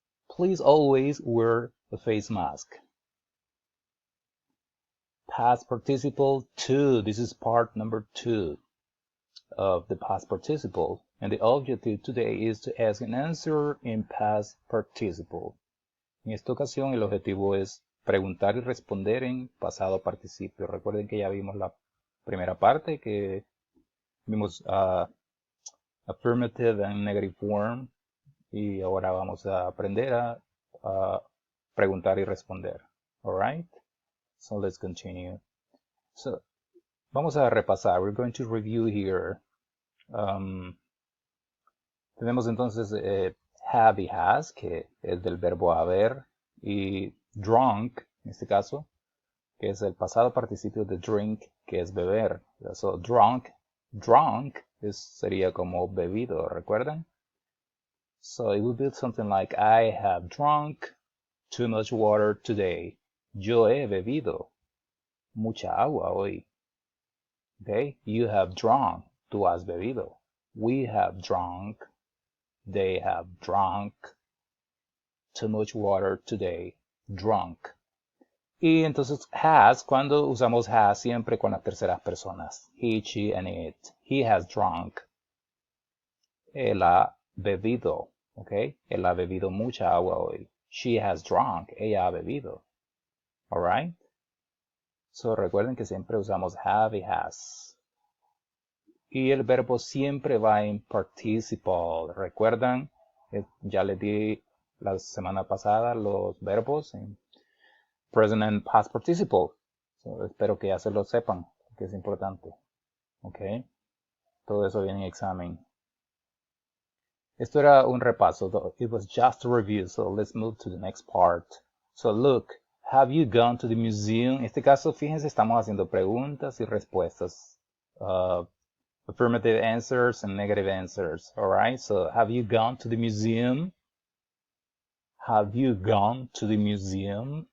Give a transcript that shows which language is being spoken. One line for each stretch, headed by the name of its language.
English: Please always wear a face mask. Past participle 2. This is part number 2 of the past participle. And the objective today is to ask and answer in past participle.
Spanish: En esta ocasión el objetivo es preguntar y responder en pasado participio. Recuerden que ya vimos la primera parte, que vimos
English: affirmative and negative form,
Spanish: y ahora vamos a aprender a preguntar y responder.
English: Alright? So let's continue. So,
Spanish: vamos a repasar.
English: We're going to review here.
Spanish: Tenemos entonces have y has, que es del verbo haber, y drunk, en este caso, que es el pasado participio de drink, que es beber. So, drunk sería como bebido, ¿recuerdan?
English: So it would be something like, I have drunk too much water today.
Spanish: Yo he bebido mucha agua hoy.
English: Okay? You have drunk.
Spanish: Tú has bebido.
English: We have drunk. They have drunk too much water today. Drunk.
Spanish: Y entonces has, cuando usamos has siempre con las terceras personas.
English: He, she, and it. He has drunk.
Spanish: Él ha bebido.
English: Okay?
Spanish: Él ha bebido mucha agua hoy.
English: She has drunk.
Spanish: Ella ha bebido. Alright? So recuerden que siempre usamos have y has. Y el verbo siempre va en participle. ¿Recuerdan? Ya les di la semana pasada los verbos en
English: present and past participle.
Spanish: So, espero que ya se lo sepan, que es importante. Ok. Todo eso viene en examen. Esto era un repaso.
English: It was just a review. So let's move to the next part. So look, have you gone to the museum?
Spanish: En este caso, fíjense, estamos haciendo preguntas y respuestas.
English: Affirmative answers and negative answers. Alright, so have you gone to the museum? Have you gone to the museum?